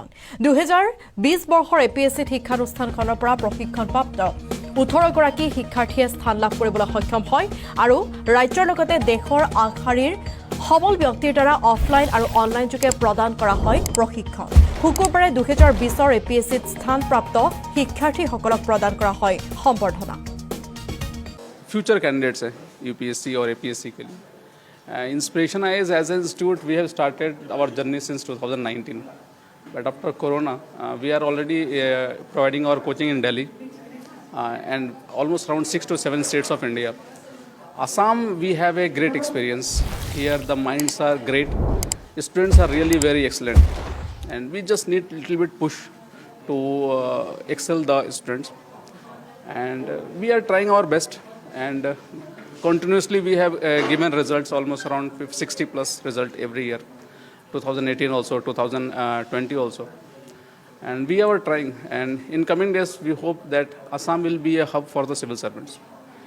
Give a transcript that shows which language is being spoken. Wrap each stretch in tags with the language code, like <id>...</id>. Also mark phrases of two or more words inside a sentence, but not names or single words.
<as>2020 বৰ্ষৰ APPSC শিক্ষানুষ্ঠানখনৰ পৰা প্ৰশিক্ষণপ্ৰাপ্ত 18 গৰাকী শিক্ষাৰ্থীয়ে স্থান লাভ কৰিবলৈ সক্ষম হয় আৰু ৰাজ্যৰ লগতে দেশৰ আগশাৰীৰ সবল ব্যক্তিৰ দ্বাৰা অফলাইন আৰু অনলাইন যোগে প্ৰদান কৰা হয় প্ৰশিক্ষণ। শুকুৰবাৰে 2020 APPSCত স্থানপ্ৰাপ্ত শিক্ষাৰ্থীসকলক প্ৰদান কৰা হয় সম্বৰ্ধনা।</as> <en>future candidates</en> <hi>है UPSC और APPSC के लिए</hi> <en>inspiration IAS as an institute we have started our journey since 2019 but after Corona we are already providing our coaching in Delhi and almost around 6 to 7 states of India. Assam we have a great experience. Here the minds are great, students are really very excellent and we just need little bit push to excel the students and we are trying our best and continuously we have given results almost around 60 plus result every year, 2018 also, 2020 also, and we are trying and in coming days we hope that Assam will be a hub for the civil servants.</en>